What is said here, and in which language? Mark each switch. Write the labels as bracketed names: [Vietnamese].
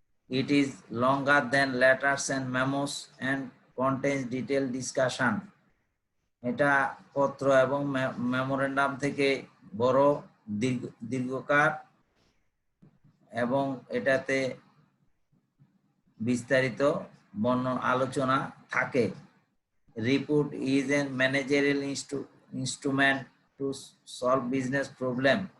[English] It is longer than letters and memos and contains detailed discussion. [Bangla] এটা পত্র এবং memorandum থেকে বড়, দীর্ঘকার এবং এটাতে বিস্তারিত আলোচনা থাকে। [English] Report is a managerial instrument to solve business problem.